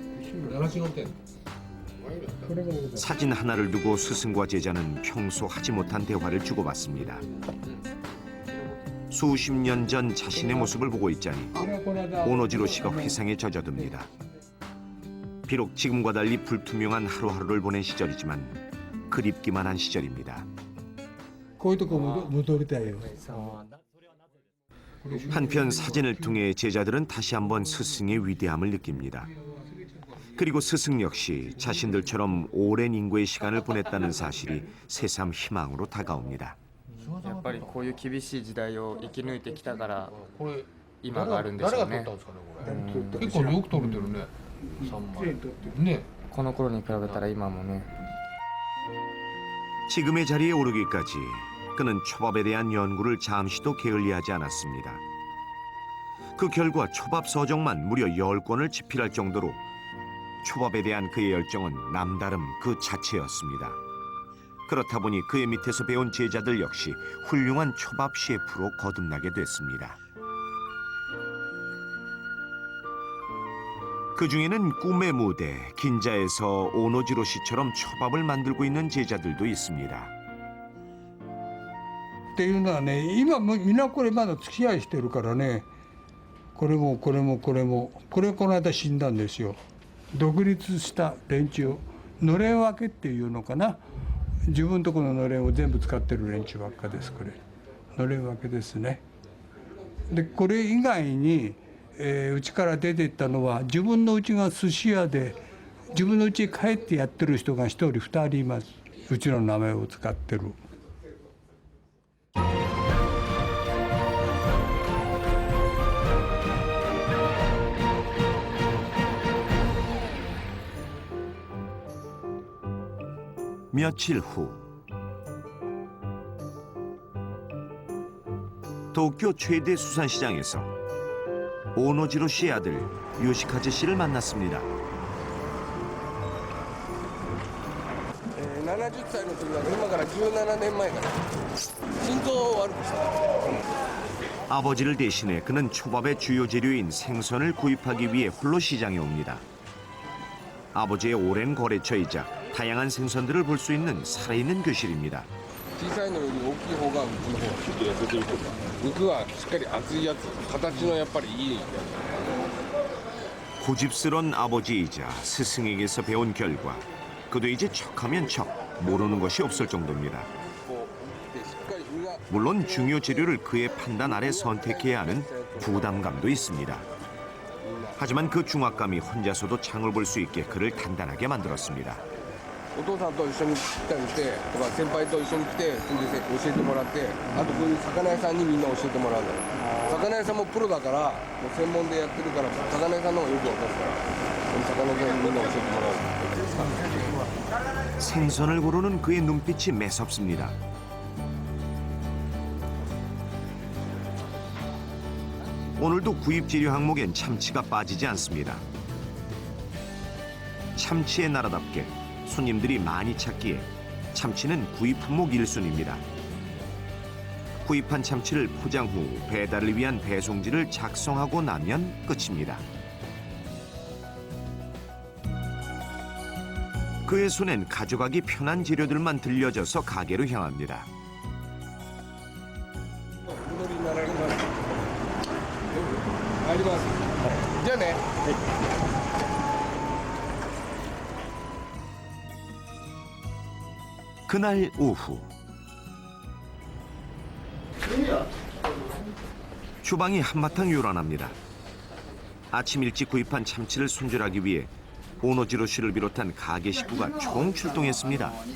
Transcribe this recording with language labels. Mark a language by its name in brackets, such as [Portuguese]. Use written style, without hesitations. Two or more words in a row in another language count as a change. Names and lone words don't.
[Korean] 사진 하나를 두고 스승과 제자는 평소 하지 못한 대화를 주고받습니다. 수십 년 전 자신의 모습을 보고 있자니 오노지로 씨가 회상에 젖어듭니다. 비록 지금과 달리 불투명한 하루하루를 보낸 시절이지만 그립기만 한 시절입니다. [Japanese] こういうとこ戻りたいよ。 [Korean] 한편 사진을 통해 제자들은 다시 한번 스승의 위대함을 느낍니다. 그리고 스승 역시 자신들처럼 오랜 인고의 시간을 보냈다는 사실이 새삼 희망으로 다가옵니다. [Japanese] やっぱりこういう厳しい時代を生き抜いてきたからこれ今があるんでしょうね誰が撮ったんですかねこれ。結構よく撮れてるね。3枚。ね。この頃に比べたら今もね [Korean] 지금의 자리에 오르기까지 그는 초밥에 대한 연구를 잠시도 게을리하지 않았습니다. 그 결과 초밥 서적만 무려 10권을 집필할 정도로 초밥에 대한 그의 열정은 남다름 그 자체였습니다. 그렇다 보니 그의 밑에서 배운 제자들 역시 훌륭한 초밥 셰프로 거듭나게 됐습니다. 그 중에는 꿈의 무대 긴자에서 오노지로 씨처럼 초밥을 만들고 있는 제자들도 있습니다. [Japanese] っていうのはね、今もみんなこれまだ付き合いしてるからね、これもこれもこれも、これこの間死んだんですよ。独立した連中、のれん分けっていうのかな、自分とこののれんを全部使ってる連中ばっかです。これのれん分けですね。でこれ以外に、うちから出ていったのは自分のうちが寿司屋で自分のうちに帰ってやってる人が1人2人います。うちの名前を使ってる。 [Korean] 며칠 후 도쿄 최대 수산시장에서 오노지로 씨의 아들 요시카즈 씨를 만났습니다. [Japanese] 70 歳の時は今から17年前から心臓を悪くした。 [Korean] 아버지를 대신해 그는 초밥의 주요 재료인 생선을 구입하기 위해 홀로 시장에 옵니다. 아버지의 오랜 거래처이자 다양한 생선들을 볼 수 있는 살아있는 교실입니다. [Japanese] 小さいのより大きい方がうちの方がちょっと痩せてるとか肉はしっかり厚いやつ形のやっぱりいい [Korean] 고집스런 아버지이자 스승에게서 배운 결과 그도 이제 척하면 척 모르는 것이 없을 정도입니다. [Japanese] こうでしっかり身が [Korean] 물론 중요 재료를 그의 판단 아래 선택해야 하는 부담감도 있습니다. 하지만 그 중압감이 혼자서도 장을 볼 수 있게 그를 단단하게 만들었습니다. [Japanese] お父さんと一緒に来たりしてとか先輩と一緒に来てそれで教えてもらってあとこういう魚屋さんにみんな教えてもらうんだよ魚屋さんもプロだからもう専門でやってるから魚屋さんの方がよくわかるから魚屋さんにみんな教えてもらう [Korean] 생선을 고르는 그의 눈빛이 매섭습니다. 오늘도 구입 재료 항목엔 참치가 빠지지 않습니다. 참치의 나라답게 손님들이 많이 찾기에 참치는 구입 품목 1순위입니다. 구입한 참치를 포장 후 배달을 위한 배송지를 작성하고 나면 끝입니다. 그의 손엔 가져가기 편한 재료들만 들려져서 가게로 향합니다. [Japanese] お戻りになられます入りますじゃあね [Korean] 그날 오후 주방이 한바탕 요란합니다. 아침 일찍 구입한 참치를 손질하기 위해 오노지로 씨를 비롯한 가게 식구가 총 출동했습니다.